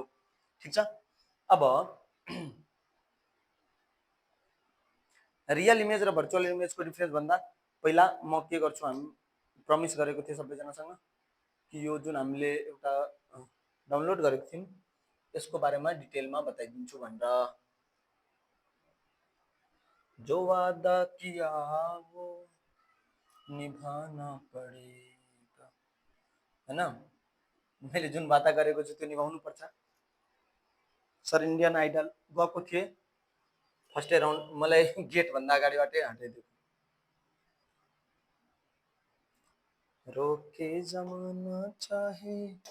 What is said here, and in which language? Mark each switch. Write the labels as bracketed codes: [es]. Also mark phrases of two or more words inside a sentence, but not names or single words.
[ne] ठीक छ, अब [en] real image [ne] र [en] virtual imageको difference [ne] भन्दा पहिला म के गर्छु, हामी प्रमिस गरेको थिएँ सबैजनासँग कि यो जुन हामीले एउटा डाउनलोड गरेको थियौँ यसको बारेमा डिटेलमा बताइदिन्छु भनेर। [hi] जो वादा किया वो निभाना पड़ेगा, [ne] हैन। मैले जुन वादा गरेको छु त्यो निभाउनु पर्छ। सर इन्डियन आइडल गएको थिएँ, [en] first round [ne] मलाई गेट भन्दा अगाडिबाटै हटाइदियो। [hi] रोके जमाना चाहे।